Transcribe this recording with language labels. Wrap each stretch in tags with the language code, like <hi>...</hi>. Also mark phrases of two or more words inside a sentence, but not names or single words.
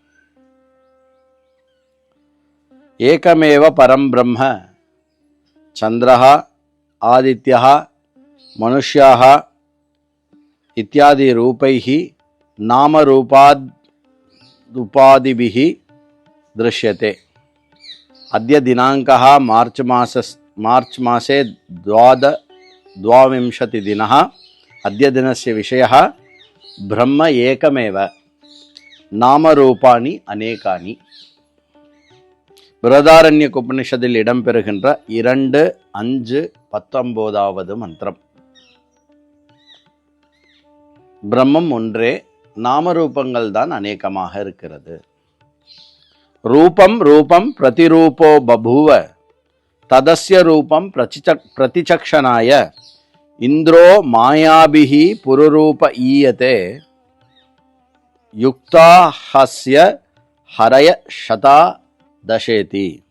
<sa>एकमेव परं ब्रह्म चन्द्रः आदित्यः मनुष्याः इत्यादि रूपैः नामरूपाद्युपाधिभिः दृश्यते. अद्य दिनाङ्कः मार्च् मासे द्वाविंशतिदिनः. अद्य दिनस्य विषयः ब्रह्म एकमेव नामरूपाणि अनेकानि.</sa> <ta>बृहदारण्यक उपनिषदिल இடம்பெறுகின்ற 2:5-19 மந்திரம். பிரம்மம் ஒன்றே, நாமரூபங்கள் தான் அநேகமாக இருக்கிறது.</ta> <sa>रूपं रूपं प्रतिरूपो बभूव तदस्य रूपं प्रतिचक्षणाय इन्द्रो मायाभिः पुरुरूप ईयते युक्ता ह्यस्य हरयः शता दशेति.</sa>